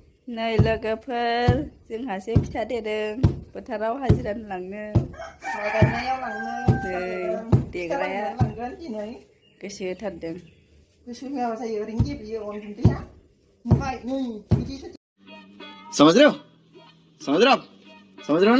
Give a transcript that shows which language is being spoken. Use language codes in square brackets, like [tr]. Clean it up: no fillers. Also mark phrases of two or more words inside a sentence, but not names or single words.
[brx] नै लोगोफोर जोंहासो फिथा देदों फोथाराव हाजिरा लांनो माइ गायनायाव लांनो नै देग्राया लांगोन दिनै गोसो होथारदों गोसो होआबा जायो ओरैनो गेब्लेयो अन गुन्दैया ओमफ्राय नै बिदि [hi] समझ रहे हो समझ रहे हो समझ रहे हो ना